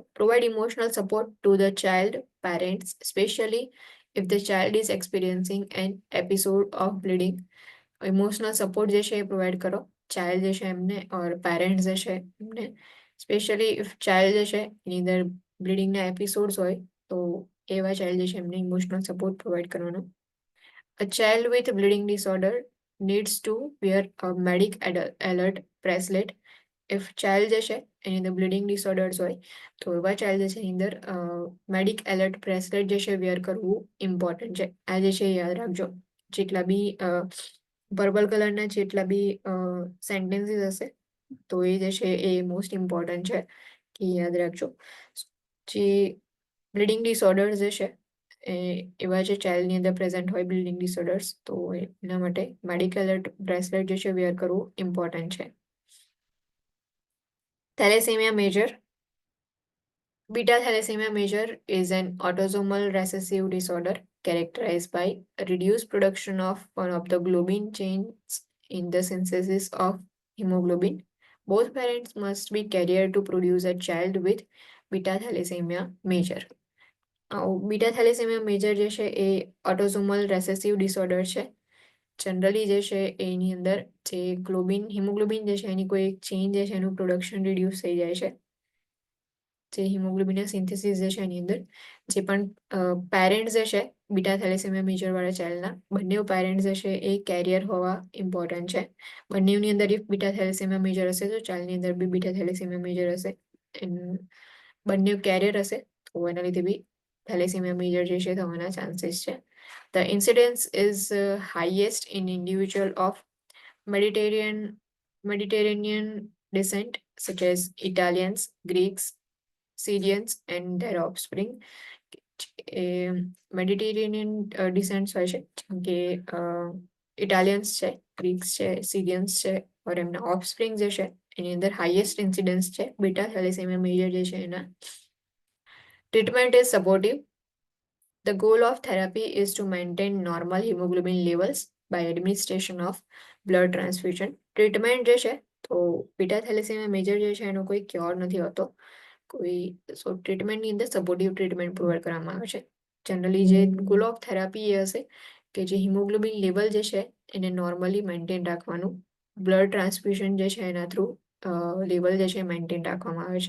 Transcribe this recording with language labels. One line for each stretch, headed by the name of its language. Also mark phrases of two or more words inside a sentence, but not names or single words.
English: Provide emotional support to the child parents specially if the child is experiencing an episode of bleeding. emotional support
Gujarati: જે છે એ પ્રોવાઈડ કરો ચાઇલ્ડ જે છે એમને ઓર પેરેન્ટ્સ જે છે એમને,
English: specially if child
Gujarati: જે છે એની અંદર બ્લીડિંગના એપિસોડ્સ હોય તો એવા ચાઇલ્ડ જે છે એમને
English: emotional support provide
Gujarati: કરવાનો.
English: A child with bleeding disorder needs to wear a medic alert bracelet. If child
Gujarati: જે છે એની અંદર
English: bleeding disorders
Gujarati: હોય તો એવા ચાઇલ્ડ જે છે એની અંદર
English: medic alert bracelet
Gujarati: જે છે વેર કરવું ઇમ્પોર્ટન્ટ છે. આ જે છે યાદ રાખજો. જેટલા બી પર્પલ કલરના જેટલા બી સેન્ટેન્સીસ હશે તો એ જે છે એ
English: most important
Gujarati: છે કે યાદ રાખજો. જે
English: bleeding disorders
Gujarati: જે છે એવા જે ચાઇલ્ડની અંદર પ્રેઝન્ટ હોય
English: bleeding disorders
Gujarati: તો એના માટે
English: medical alert bracelet
Gujarati: જે છે વેર કરવું ઇમ્પોર્ટન્ટ છે.
English: Thalassemia major. Beta thalassemia major is an autosomal recessive disorder characterized by reduced production of one of the globin chains in the synthesis of hemoglobin. Both parents must be carrier to produce a child with beta thalassemia major. beta thalassemia major
Gujarati: જે છે એ
English: autosomal recessive disorder
Gujarati: છે. જનરલી જે છે એની અંદર જે હિમોગ્લોબિન જે છે એની કોઈ એક ચેઇન જે છે એનું પ્રોડક્શન રિડ્યુસ થઈ જાય છે. જે હિમોગ્લોબિનના સિન્થેસિસ જે છે એની અંદર જે પણ પેરેન્ટ્સ જે છે
English: beta thalassemia major
Gujarati: વાળા ચાઇલ્ડના બંને પેરેન્ટ્સ જે છે એ કેરિયર હોવા ઇમ્પોર્ટન્ટ છે. બંનેની અંદર ઇફ
English: beta thalassemia major
Gujarati: હશે તો ચાઇલ્ડની અંદર બી
English: beta thalassemia major
Gujarati: હશે. બંને કેરિયર હશે તો એના લીધે બી
English: thalassemia major
Gujarati: જે છે થવાના ચાન્સીસ છે.
English: The incidence is highest in individual of Mediterranean descent such as Italians, Greeks, Syrians and their offspring. Mediterranean descents
Gujarati: હોય છે જેમ કે ઇટાલિયન્સ છે, ગ્રીક્સ છે, સિરિયન્સ છે ઓર એમના ઓફસ્પ્રિંગ જે છે એની અંદર
English: highest incidence
Gujarati: છે
English: beta thalassemia major
Gujarati: જે છે એના.
English: Treatment is supportive. The goal of therapy is to maintain normal hemoglobin levels by administration of blood transfusion.
Gujarati: Treatment જે છે તો
English: beta thalassemia major
Gujarati: જે છે એનો કોઈ ક્યોર નથી હોતો. ટ્રીટમેન્ટની અંદર
English: supportive treatment
Gujarati: પ્રોવાઈડ કરવામાં આવે છે. જનરલી જે
English: goal of therapy
Gujarati: એ હશે કે જે
English: hemoglobin level
Gujarati: જે છે એને નોર્મલી મેન્ટેન રાખવાનું.
English: blood transfusion
Gujarati: જે છે એના થ્રુ લેવલ જે છે મેન્ટેન રાખવામાં આવે છે.